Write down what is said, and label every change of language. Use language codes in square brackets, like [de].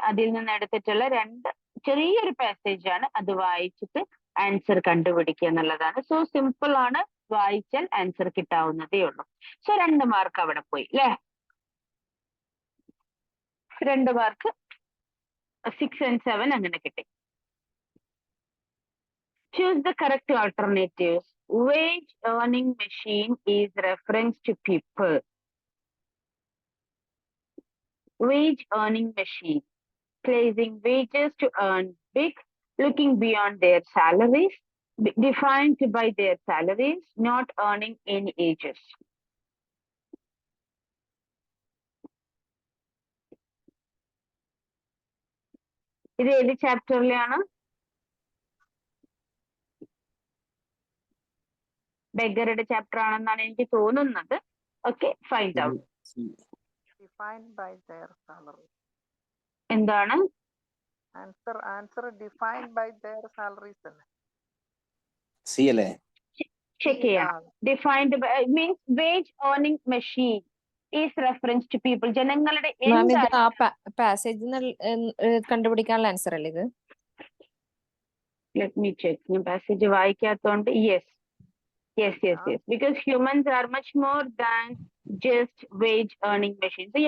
[ml] അതിൽ നിന്ന് എടുത്തിട്ടുള്ള 2 ചെറിയൊരു പാസേജ് ആണ്. അത് വായിച്ചിട്ട് ആൻസർ കണ്ടുപിടിക്കുക എന്നുള്ളതാണ്. സോ സിമ്പിൾ ആണ്, വായിച്ചാൽ ആൻസർ കിട്ടാവുന്നതേ ഉള്ളൂ. സോ 2 മാർക്ക് അവിടെ പോയി അല്ലേ? 2 മാർക്ക് 6 and 7 അങ്ങനെ കിട്ടി. [en] Choose the correct alternatives. Wage earning machine is reference to people. Wage earning machine, placing wages to earn big, looking beyond their salaries, defined by their salaries, not earning any ages. [ml] ഇത് ഏത് ചാപ്റ്ററിലാണ്? ബെഗറുടെ chapter ആണെന്നാണ് എനിക്ക് തോന്നുന്നത്. [en] Okay, find out. Defined by their salary. [ml] എന്താണ് [en] Answer defined by their salaries [ml] അല്ലേ? C അല്ലേ? Check ചെയ്യാം. [en] defined by means wage earning machine is reference to people, [ml] ജനങ്ങളുടെ മാം ഇത് ആ പാസേജ് കണ്ടുപിടിക്കാനുള്ള ആൻസർ അല്ലേ ഇത്? [en] Let me check. [ml] ഞാൻ passage വായിക്കാത്തോണ്ട് [en] Yes because humans are much more than just wage earning machines.